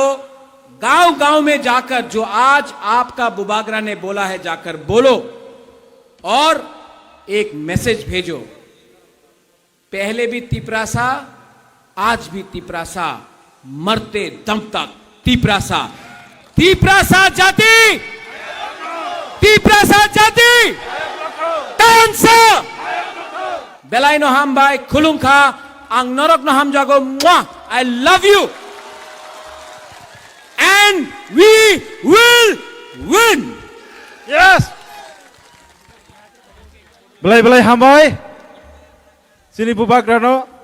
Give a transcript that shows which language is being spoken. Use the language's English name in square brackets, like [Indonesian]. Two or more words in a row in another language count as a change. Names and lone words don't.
[Hindi] गांव गांव में जाकर जो आज आपका बुबागरा ने बोला है, जाकर बोलो और एक मैसेज भेजो। पहले भी तिपरासा, आज भी तिपरासा, मरते दम तक तिपरासा। तिपरासा जाति, तिपरासा जाति, [Kok Borok] tansa belai no hambai khulungkha ang norok no ham jago mwah. [English] I love you and we will win. Yes. [Kok Borok] Belai hambai. Sini Bubagrano.